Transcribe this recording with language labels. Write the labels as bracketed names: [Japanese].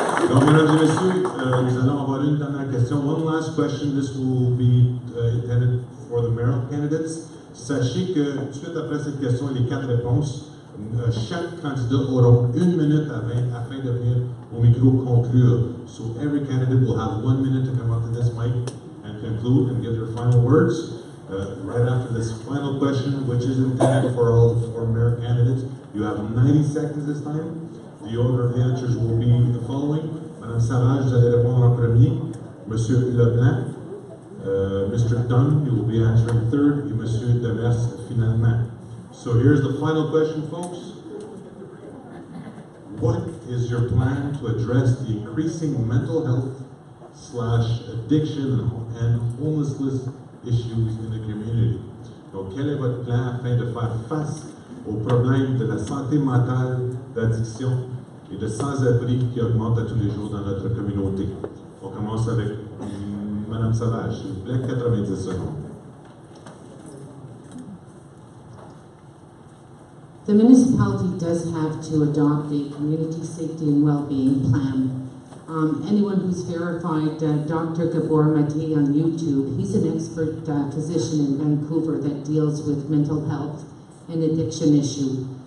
[French] Donc, mesdames et messieurs, nous allons avoir une dernière question. [English] One last question. This will be intended for the mayoral candidates. [French] Sachez que suite après cette question et les 4 réponses, chaque candidat aura 1 minute afin de venir au micro conclure. [English] So every candidate will have 1 minute to come up to this mic and conclude and give their final words. Right after this final question, which is intended for all the 4 mayor candidates, you have 90 seconds this time. The order of the answers will be the following. [French] Madame Savage, vous allez répondre en premier. [English] Monsieur Leblanc, Mr. Dunn, you will be answering third, [French] et Monsieur Demers finalement. [English] So here's the final question, folks. What is your plan to address the increasing mental health / addiction and homelessness issues in the community? [French] Donc, quel est votre plan afin de faire face aux problèmes de la santé mentale, d'addiction et de sans-abri qui augmentent à tous les jours dans notre communauté? On commence avec Madame Savage, s'il vous plaît, 90 secondes. [English] The municipality does have to adopt a community safety and well-being plan. Anyone who's verified Dr. Gabor Mati on YouTube, he's an expert physician in Vancouver that deals with mental health and addiction issue.